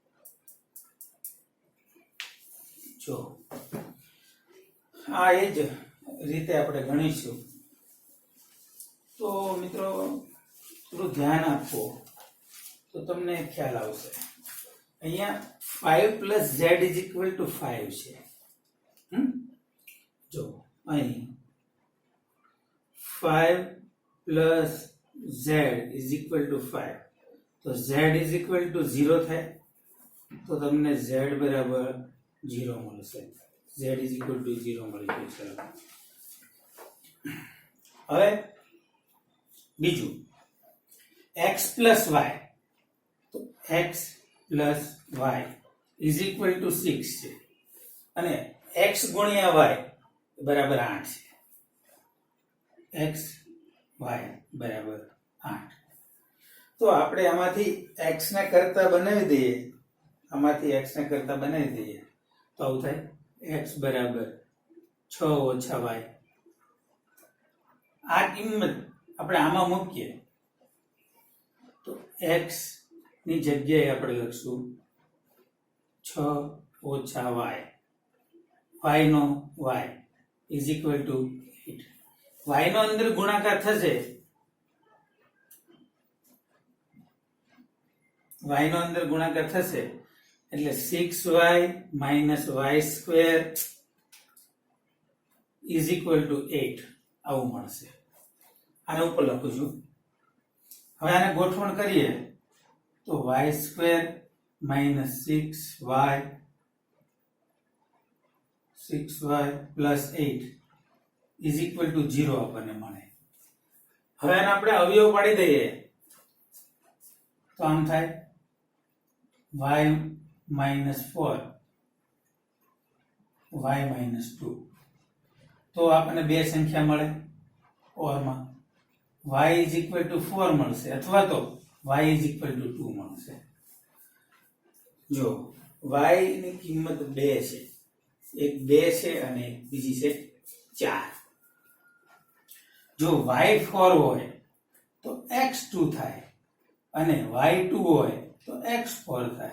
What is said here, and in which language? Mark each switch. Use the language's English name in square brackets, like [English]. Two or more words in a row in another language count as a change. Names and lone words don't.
[Gujarati] જો આ એ જ રીતે આપણે ગણીશું તો મિત્રો થોડું ધ્યાન આપો તો તમને ખ્યાલ આવશે. અહીંયા [English] 5 plus z is equal to 5 [Gujarati] છે. જો અહીં [English] 5 plus z is equal to 5 [Gujarati] તો [English] z is equal to 0 [Gujarati] થાય તો તમને z બરાબર 0 મળશે. [English] z is equal to 0 [Gujarati] મળી જશે. હવે બીજું [English] x plus y [Gujarati] તો [English] x plus y is equal to 6 [Gujarati] છે અને x ગુણ્યા y બરાબર 8 છે. x y બરાબર 8 તો આપણે આમાંથી x ને કરતા બનાવી દઈએ. આમાંથી x ને કરતા બનાવી દઈએ તો આવું થાય x બરાબર 6 ઓછા y. આ કિંમત આપણે આમાં મૂકીએ તો x ની જગ્યાએ આપણે લખશું 6 ઓછા y. [English] y નો y is equal to 8. [Gujarati] y નો અંદર ગુણાકાર થશે. y નો અંદર ગુણાકાર થશે એટલે [English] 6y minus y square is equal to 8 [Gujarati] આવું મળશે. આને ઉપર લખું છું. હવે આને ગોઠવણ કરીએ તો [English] y square minus 6y plus 8 is equal to 0 [Gujarati] આપણને મળે. હવે આને આપણે અવયવ પાડી દઈએ તો આમ થાય [English] y minus 4 y minus 2 [Gujarati] તો આપણને બે સંખ્યા મળે ઓરમાં [English] y is equal to 4 [Gujarati] મળશે અથવા તો [English] y is equal to 2 [Gujarati] મળશે. જો y ની કિંમત 2 છે. એક 2 છે અને બીજી છે 4. જો y4 હોય તો x2 થાય અને y2 હોય તો x4 થાય.